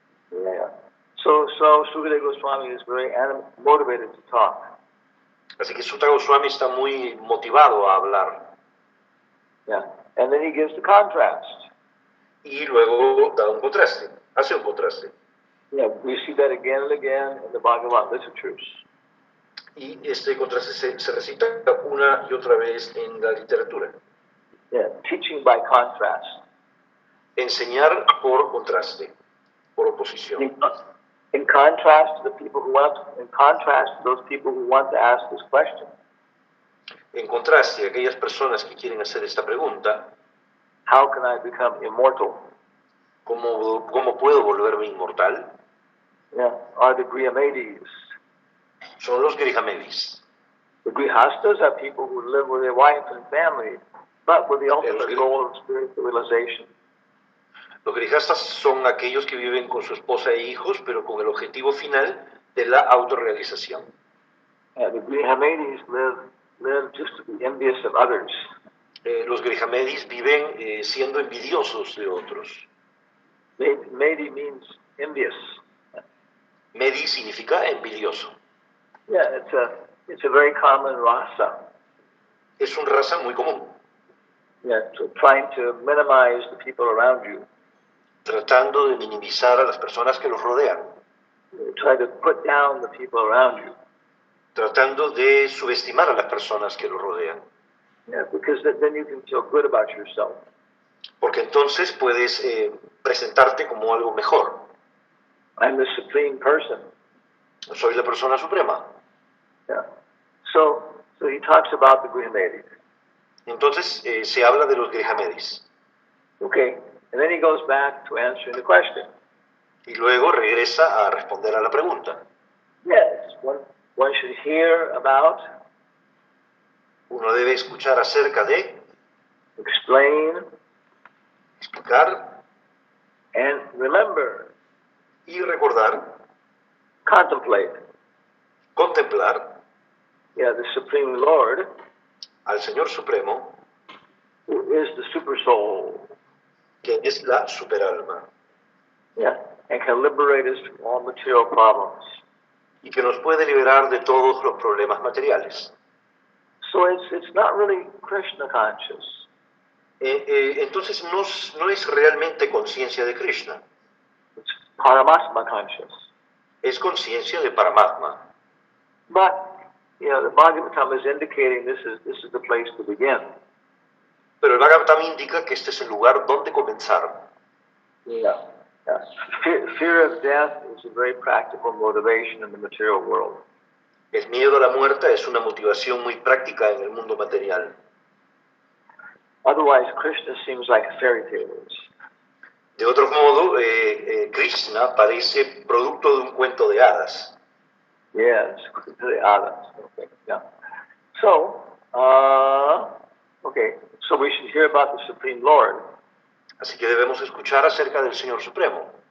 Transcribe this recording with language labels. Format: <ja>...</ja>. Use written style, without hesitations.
<en>Yeah. So Sukadeva Goswami is very motivated to talk.</en> <es>Así que Sutta Goswami está muy motivado a hablar.</es> <en>Yeah. And then he gives the contrast.</en> <es>Y luego da un contraste, hace un contraste.</es> <en>Yeah, we see that again and again in the Bhagavad literatures.</en> <es>Y este contraste se recita una y otra vez en la literatura.</es> <en>Yeah, teaching by contrast.</en> <es>Enseñar por contraste, por oposición.</es> <en>In contrast to the people who in contrast to those people who want to ask this question.</en> <es>En contraste, aquellas personas que quieren hacer esta pregunta,</es> <en>how can I become immortal?</en> <es>¿Cómo puedo volverme inmortal?</es> <en>Yeah, are the Grihamades.</en> <es>Son los Grihamedis.</es> <en>The Grihastas are people who live with their wife and family, but with the ultimate goal of spiritual realization.</en> <es>Los Grihastas son aquellos que viven con su esposa e hijos, pero con el objetivo final de la autorrealización.</es> <en>The Grihamades live just to be envious of others.</en> <es>Los Grihamedis viven siendo envidiosos de otros.</es> <en>Medi means envious.</en> <es>Medi significa envidioso.</es> <en>Yeah, it's a very common rasa.</en> <es>Es un raza muy común.</es> <en>Yeah, trying to minimize the people around you.</en> <es>Tratando de minimizar a las personas que los rodean.</es> <en>Try to put down the people around you.</en> <es>Tratando de subestimar a las personas que los rodean.</es> <en>Yeah, because then you can feel good about yourself.</en> <es>Porque entonces puedes presentarte como algo mejor.</es> <en>I'm the supreme person.</en> <es>Soy la persona suprema.</es> <en>Yeah. So he talks about the Grihamades.</en> <es>Entonces se habla de los Grihamedis.</es> <en>Okay, and then he goes back to answering the question.</en> <es>Y luego regresa a responder a la pregunta.</es> <en>Yes, one should hear about,</en> <es>Uno debe escuchar acerca de,</es> <en>explain,</en> <es>explicar</es> <en>and remember,</en> <es>y recordar,</es> <en>contemplate.</en> <es>contemplar</es> <en>Yeah, the Supreme Lord,</en> <es>al Señor Supremo,</es> <en>who is the super soul.</en> <es>que es la superalma,</es> <en>Yeah, and can liberate us from all material problems.</en> <es>y que nos puede liberar de todos los problemas materiales.</es> <en>So it's not really Krishna conscious.</en> <es>Entonces no es realmente conciencia de Krishna,</es> <en>It's Paramatma conscious.</en> <es>es conciencia de Paramatma.</es> <en>But the Bhagavatam is indicating this is the place to begin.</en> <es>Pero el Bhagavatam indica que este es el lugar donde comenzar.</es> <en>Yeah. Fear of death is a very practical motivation in the material world.</en> <es>El miedo a la muerte es una motivación muy práctica en el mundo material.</es> <en>Otherwise, Krishna seems like fairy tales.</en> <es>De otro modo, Krishna parece producto de un cuento de hadas.</es> <en>Yes, the others. Okay, yeah. So, so we should hear about the Supreme Lord.</en> <es>Así que debemos escuchar acerca del Señor Supremo.</es>